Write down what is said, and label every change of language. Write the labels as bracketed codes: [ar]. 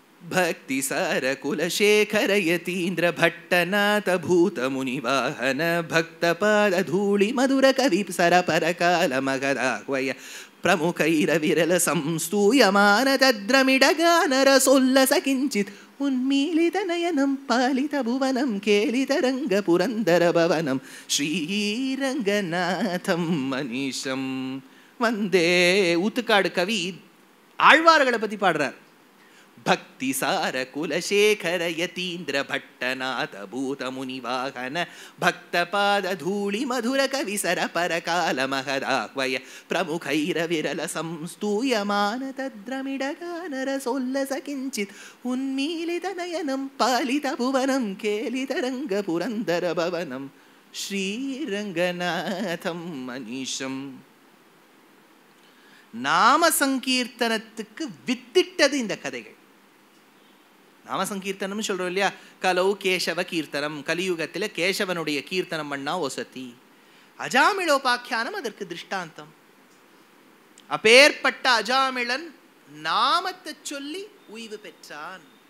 [sa] भक्ति सार कुलशेखर यतीन्द्र भट्टनाथ भूत मुनिवाहन भक्तपाद धूलि मधुर कवि सर परकाल मगदाह्वय प्रमुखैर विरल संस्तूयमान तद्रमिडगान रसोल्लस किंचित् उन्मीलित नयनं पालित भुवनं केलित रंग पुरंदर भवनं श्रीरंगनाथं मनीषं वंदे. [ta] ஊத்துக்காடு கவி ஆழ்வார்களை பத்தி பாடுறார். [sa] भक्ति सार कुलशेखर यतीन्द्र भट्टनाथ भूत मुनिवाहन भक्तपाद धूलि मधुर कवि सर परकाल महदाह्वय प्रमुखैर विरल संस्तूयमान तद्रमिडगान रसोल्लस किंचित् उन्मीलित नयनं पालित भुवनं केलित रंग पुरंदर भवनं श्रीरंगनाथं मनीषं. [ta] நாம சங்கீர்த்தனத்துக்கு வித்திட்டது இந்த கதைகள். நாம சங்கீர்த்தனம் சொல்றோம் இல்லையா, [sa] கலௌ கேசவ கீர்த்தனம், [ta] கலியுகத்தில் கேசவனுடைய கீர்த்தனம் பண்ணா ஒசத்தி. அஜாமிளோபாக்கியானம் அதற்கு திருஷ்டாந்தம். அப்பேற்பட்ட அஜாமிளன் நாமத்தை சொல்லி உய்வு பெற்றான்.